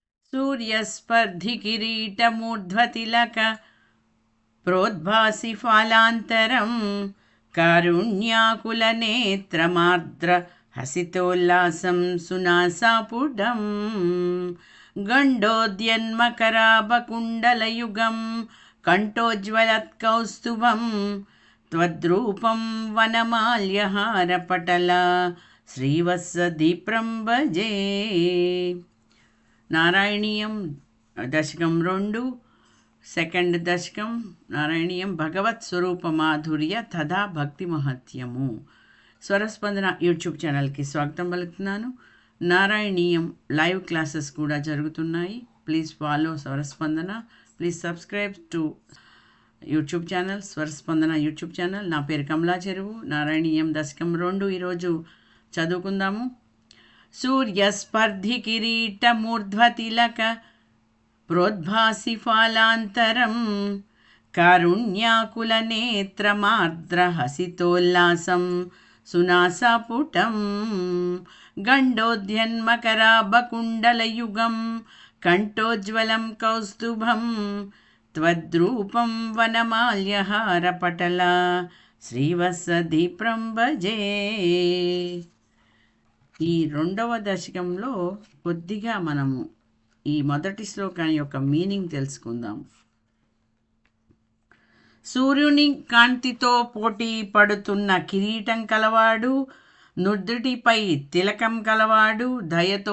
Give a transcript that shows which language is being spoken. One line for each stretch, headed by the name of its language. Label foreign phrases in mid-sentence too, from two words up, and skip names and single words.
Sanskrit: सूर्यस्पर्धि किरीटमूर्ध्वतिलक प्रोद्भासि फालान्तरं कारुण्याकुलनेत्रमार्द्र हसितोल्लासं सुनासापुटं गण्डोद्यन्मकराभकुण्डलयुगं कण्ठोज्ज्वलत्कौस्तुभं त्वद्रूपं वनमाल्यहारपटला श्रीवत्सदीप्रं भजे।
Telugu: నారాయణీయం దశకం 2 సెకండ్ దశకం నారాయణీయం భగవత్ స్వరూప మాధుర్య తథా భక్తి మహత్యము. స్వరస్పందన యూట్యూబ్ ఛానల్కి స్వాగతం పలుకుతున్నాను. నారాయణీయం
English: live classes
Telugu: కూడా జరుగుతున్నాయి.
English: Please follow స్వరస్పందన. Please subscribe to YouTube channel స్వరస్పందన YouTube channel.
Telugu: నా పేరు కమలా చెరువు. నారాయణీయం దశకం 2 ఈరోజు చదువుకుందాము.
Sanskrit: सूर्यस्पर्धि किरीटमूर्ध्वतिलक प्रोद्भासि फालान्तरं कारुण्याकुलनेत्रमार्द्रहसितोल्लासं सुनासापुटं गण्डोद्यन्मकराभकुण्डलयुगं कण्ठोज्ज्वलं कौस्तुभं त्वद्रूपं वनमाल्यहारपटला श्रीवत्सदीप्रं भजे.
Telugu: ఈ రెండవ దశకంలో కొద్దిగా మనము ఈ మొదటి శ్లోకాన్ని యొక్క మీనింగ్ తెలుసుకుందాం. సూర్యుని కాంతితో పోటీ పడుతున్న కిరీటం కలవాడు, నుదుటిపై తిలకం కలవాడు, దయతో